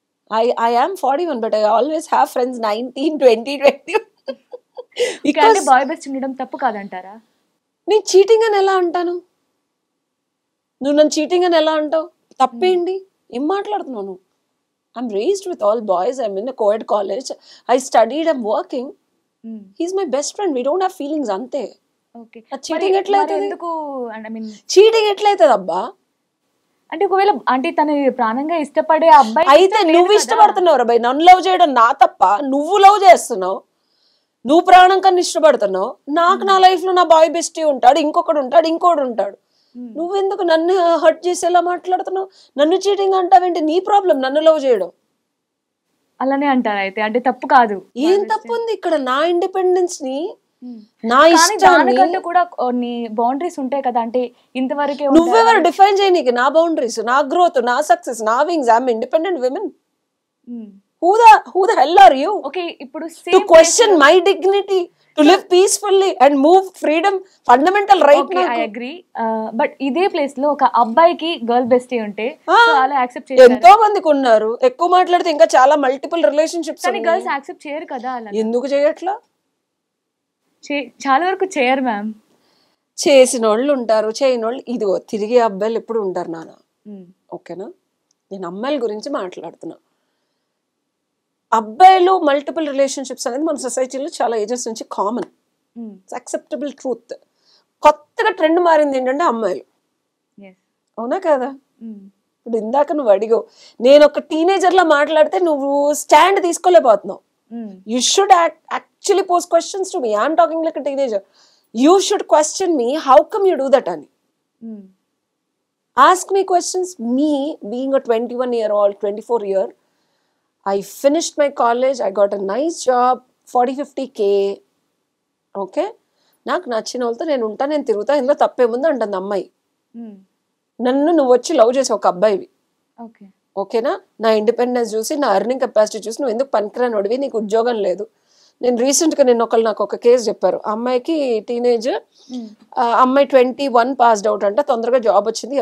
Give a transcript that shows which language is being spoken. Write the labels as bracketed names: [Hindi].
[English] I am 41 but I always have friends 19, 20, 20. [Telugu] because boy best ఉండడం తప్పు కాదంటారా? నేను చీటింగ్ అని ఎలా అంటాను? నువ్వు నన్ను చీటింగ్ అని ఎలా అంటావు? తప్పేంటి? ఏం మాట్లాడుతున్నావు నువ్వు? [English] I'm raised with all boys. I'm in a co-ed college. I studied. I'm working. He's my best friend. We don't have feelings [Telugu] ante. [English] Okay. [Telugu] Cheating ఎట్లయితది? ఎందుకు ఐ మీన్ చీటింగ్ ఎట్లయితది అబ్బా? అంటే ఒకవేళ అంటే తను ప్రాణంగా ఇష్టపడే అబ్బాయి అయితే నువ్వు ఇష్టపడుతున్నావు అబ్బాయి, నన్ను లవ్ చేయడం నా తప్ప? నువ్వు లవ్ చేస్తున్నావు, నువ్వు ప్రాణం కన్నా ఇష్టపడుతున్నావు. నాకు నా లైఫ్ లో నా బాయ్ బెస్టీ ఉంటాడు, ఇంకొకడు ఉంటాడు, ఇంకోటి ఉంటాడు. నువ్వెందుకు నన్ను హర్ట్ చేసేలా మాట్లాడుతున్నావు? నన్ను చీటింగ్ అంటావేంటి? నీ ప్రాబ్లం నన్ను లవ్ చేయడం. అలానే అంటారు అయితే, అంటే తప్పు కాదు. ఏం తప్పు ఉంది ఇక్కడ? నా ఇండిపెండెన్స్ ని, నా ఇష్టాన్ని కూడా కొన్ని బౌండరీస్ ఉంటాయి కదా. అంటే ఇంతవరకే నువ్వెవరు డిఫైన్ చేయనీకి నా బౌండరీస్, నా గ్రోత్, నా సక్సెస్, నా wings? [English] I'm independent women. Who the hell are you? [Telugu] Okay, ఇప్పుడు [English] to question my dignity, to live peacefully and move freedom, fundamental right. Okay, I agree. But [Telugu] ఇదే ప్లేస్ లో ఒక అబ్బాయికి గర్ల్ బెస్టీ ఉంటే చాలా accept చేస్తారు. ఎంతో మందికి ఉన్నారు. ఎక్కువ మాట్లాడితే ఇంకా చాలా మల్టిపుల్ రిలేషన్షిప్స్. కానీ గర్ల్స్ యాక్సెప్ట్ చేయరు కదా. అలా ఎందుకు చేయట్లా? చాలా వరకు చేయరు మ్యామ్. చేసిన వాళ్ళు ఉంటారు, చేయని వాళ్ళు. ఇదిగో తిరిగే అబ్బాయిలు ఎప్పుడు ఉంటారు నాన్న. ఓకేనా? నేను అమ్మాయిల గురించి మాట్లాడుతున్నా. అబ్బాయిలు మల్టిపుల్ రిలేషన్షిప్స్ అనేది మన సొసైటీలో చాలా ఏజెస్ నుంచి కామన్, యాక్సెప్టబుల్ ట్రూత్. కొత్తగా ట్రెండ్ మారింది ఏంటంటే అమ్మాయిలు. అవునా కదా? ఇప్పుడు ఇందాక నువ్వు అడిగావు, నేను ఒక టీనేజర్ లా మాట్లాడితే నువ్వు stand తీసుకోలేకపోతున్నావు. [English] You should actually post questions to me. I'm talking like a teenager. You should question me how come you do that [Telugu] అని. [English] Ask me questions. Me, being a 21-year-old, 24-year, I finished my college, I got a nice job, 40-50K. [Telugu] Okay, నాకు నచ్చిన వాళ్ళతో నేను ఉంటా, నేను తిరుగుతా, ఇందులో తప్పేముంది అంటుంది అమ్మాయి. నన్ను నువ్వు వచ్చి లవ్ చేసి ఒక అబ్బాయివి, ఓకేనా, నా ఇండిపెండెన్స్ చూసి, నా ఎర్నింగ్ కెపాసిటీ చూసి నువ్వు ఎందుకు పనికిరాని అడివి, నీకు ఉద్యోగం లేదు. నేను రీసెంట్గా నాకు ఒక కేసు చెప్పారు. అమ్మాయికి టీనేజ్, అమ్మాయి 21 పాస్డ్ అవుట్ అంట, తొందరగా జాబ్ వచ్చింది.